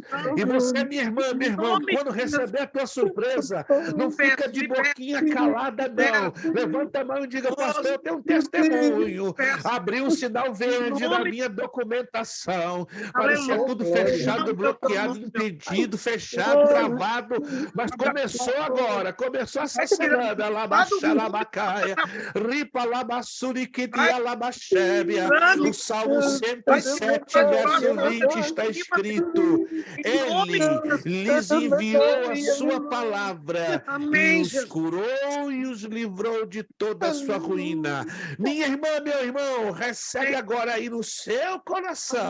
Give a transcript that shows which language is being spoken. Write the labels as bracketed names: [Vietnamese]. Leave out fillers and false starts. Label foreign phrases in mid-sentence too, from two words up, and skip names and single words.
[Portuguese] E você, minha irmã, meu irmão, quando receber a tua surpresa, não fica de boquinha calada, não. Levanta a mão e diga, pastor, eu tenho um testemunho. Abri um sinal verde na minha documentação. Parecia tudo fechado, bloqueado, impedido, fechado, travado. Mas começou agora, começou essa semana. Labaxalabacaia, ripa labassuriquitia labaxébia. No Salmo 107, verso 20, está escrito: Ele lhes enviou a sua palavra e os curou e os livrou de toda a sua ruína. Minha irmã, meu irmão, recebe agora aí no seu coração coração.